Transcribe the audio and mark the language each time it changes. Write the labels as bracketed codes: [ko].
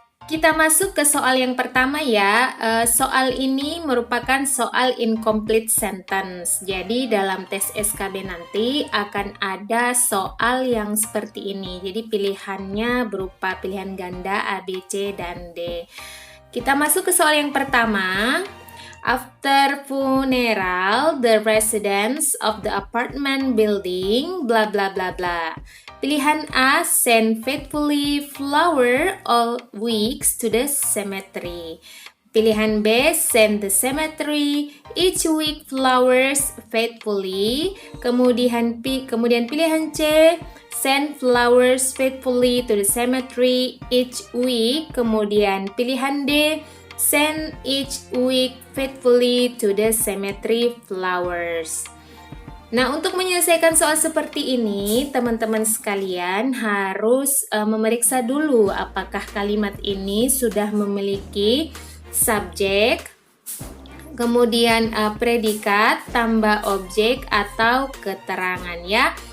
[id] Kita masuk ke soal yang pertama ya. Soal ini merupakan soal incomplete sentence. Jadi dalam tes SKB nanti akan ada soal yang seperti ini. Jadi pilihannya berupa pilihan ganda A, B, C, dan D. Kita masuk ke soal yang pertama. [en] After funeral, the residents of the apartment building bla bla bla bla. [id] Pilihan A, [en] send faithfully flower all weeks to the cemetery. Pilihan B, send the cemetery each week flowers faithfully. [id] Kemudian pilihan C, [en] send flowers faithfully to the cemetery each week. [id] Kemudian pilihan D, [en] send each week faithfully to the cemetery flowers. [id] Nah, untuk menyelesaikan soal seperti ini, teman-teman sekalian harus memeriksa dulu apakah kalimat ini sudah memiliki subjek, kemudian predikat, tambah objek, atau keterangan ya.